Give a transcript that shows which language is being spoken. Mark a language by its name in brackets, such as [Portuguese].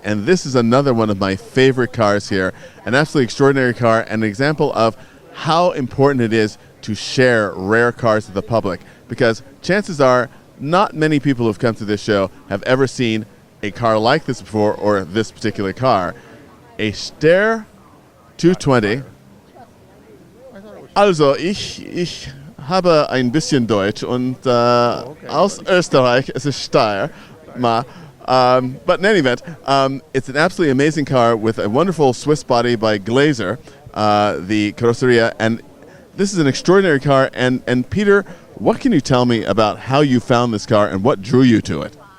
[English] And this is another one of my favorite cars here, an absolutely extraordinary car, and an example of how important it is to share rare cars with the public. Because chances are, not many people who've come to this show have ever seen a car like this before, or this particular car. A Steyr 220. [German] Also, ich habe ein bisschen Deutsch und aus Österreich, es ist Steyr. [English] But in any event, it's an absolutely amazing car with a wonderful Swiss body by Glaser, the Carrosseria, and this is an extraordinary car. And Peter, what can you tell me about how you found this car and what drew you to it?